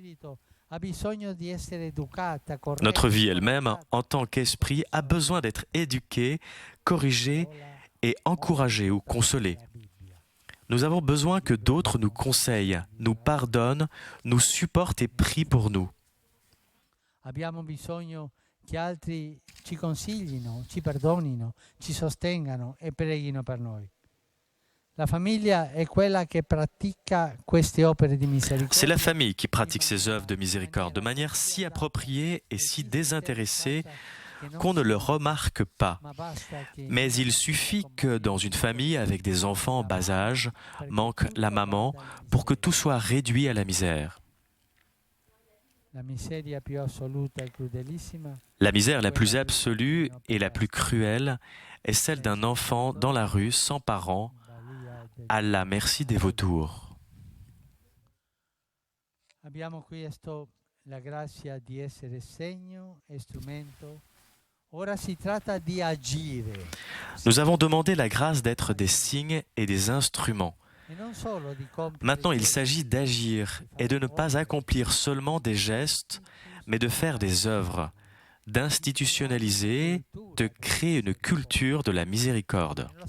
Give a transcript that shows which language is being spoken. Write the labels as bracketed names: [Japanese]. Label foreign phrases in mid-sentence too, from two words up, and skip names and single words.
[French] Notre vie elle-même, en tant qu'esprit, a besoin d'être éduquée, corrigée et encouragée ou consolée. Nous avons besoin que d'autres nous conseillent, nous pardonnent, nous supportent et prient pour nous. [Italian] Abbiamo bisogno che altri ci consiglino, ci perdonino, ci sostengano e preghino per noi. La famiglia è quella che pratica queste opere di misericordia. [French] C'est la famille qui pratique ces œuvres de miséricorde de manière si appropriée et si désintéressée qu'on ne le remarque pas. Mais il suffit que dans une famille avec des enfants en bas âge manque la maman pour que tout soit réduit à la misère. La misère la plus absolue et la plus cruelle est celle d'un enfant dans la rue sans parents, à la merci des vautours. [Italian] Abbiamo chiesto la grazia di essere segno e strumento. Ora si tratta di agire. [French] Nous avons demandé la grâce d'être des signes et des instruments. Maintenant, il s'agit d'agir et de ne pas accomplir seulement des gestes, mais de faire des œuvres, d'institutionnaliser, de créer une culture de la miséricorde.